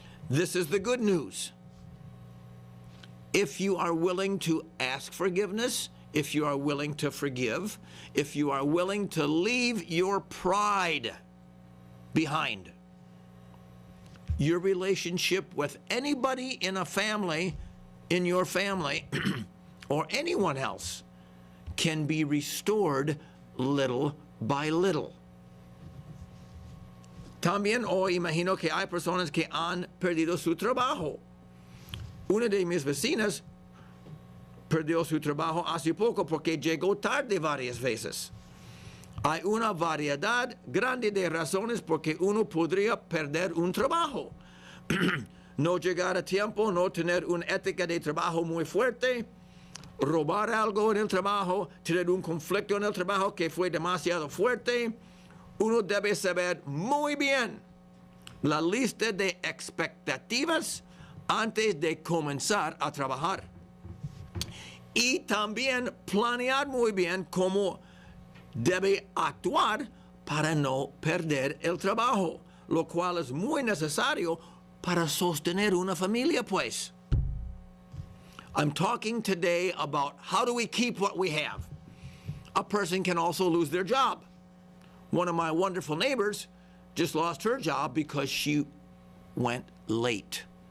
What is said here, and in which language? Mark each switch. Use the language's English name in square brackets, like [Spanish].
[English] This is the good news. If you are willing to ask forgiveness, if you are willing to forgive, if you are willing to leave your pride behind, your relationship with anybody in a family, in your family, or anyone else can be restored little by little. [Spanish] También hoy imagino que hay personas que han perdido su trabajo. Una de mis vecinas perdió su trabajo hace poco porque llegó tarde varias veces. Hay una variedad grande de razones por que uno podría perder un trabajo. No llegar a tiempo, no tener una ética de trabajo muy fuerte, robar algo en el trabajo, tener un conflicto en el trabajo que fue demasiado fuerte. Uno debe saber muy bien la lista de expectativas antes de comenzar a trabajar. Y también planear muy bien cómo debe actuar para no perder el trabajo, lo cual es muy necesario para sostener una familia, pues. [English] I'm talking today about how do we keep what we have. A person can also lose their job. One of my wonderful neighbors just lost her job because she went late.